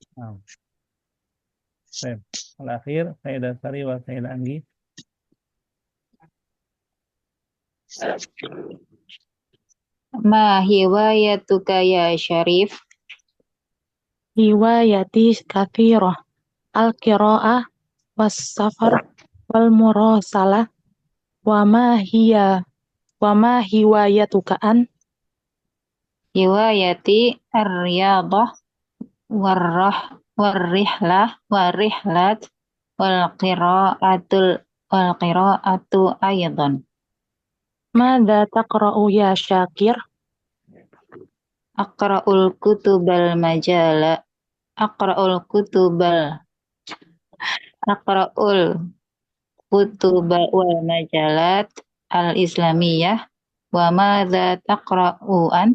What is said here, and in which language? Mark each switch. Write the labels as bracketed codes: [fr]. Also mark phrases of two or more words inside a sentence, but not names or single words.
[ar] الآخر، السيدة Sari والسيدة Anggi. ما هوايتك يا شريف? هواياتي كثيرة. القراءة والسفر والمراسلة. وما هوايتك أن? هواياتي الرياضة والرحلات والقراءة أيضا. ماذا تقرأ يا شاكر? أقرأ الكتب الكتب والمجلات الإسلامية. وماذا تقرأ أنت?